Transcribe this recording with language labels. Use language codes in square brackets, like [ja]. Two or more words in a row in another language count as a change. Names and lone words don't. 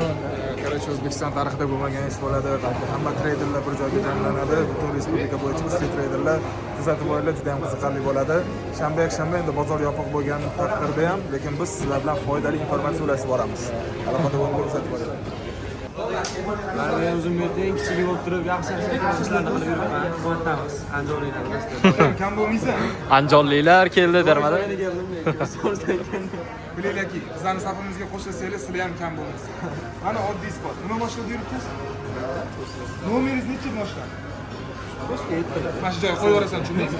[uz] Короче, O'zbekiston tarixida bo'lmagan ish bo'ladi. Hamma treyderlar bir joyga jamlanadi. Butun respublika bo'yicha kuchli treyderlar kuzatib olinglar, juda ham qiziqarli bo'ladi. Shanba yakshanba endi bozor yopiq bo'lgan taqdirda ham, lekin biz sizlar bilan foydali informatsiya ulashib boramiz. Aloqada bo'lib kuzatib olinglar. [tr] Ben uzun müddet [uz] kichik bo'lib turib yaxshi ishlarni qilib yuribman. Quvvatamiz. Andijonliklar do'stlar. Kam bo'lmaysan? Andijonliklar keldi dermadi. Bilinglarki, bizlarning safimizga qo'shilsanglar, sizlar ham kam bo'lmaysiz. Mana oddiy isbot. Nima boshlab yuribsiz? Nomeringiz nechi boshdan? Mana shu joyga qo'yib yuborasan, tushundingmi?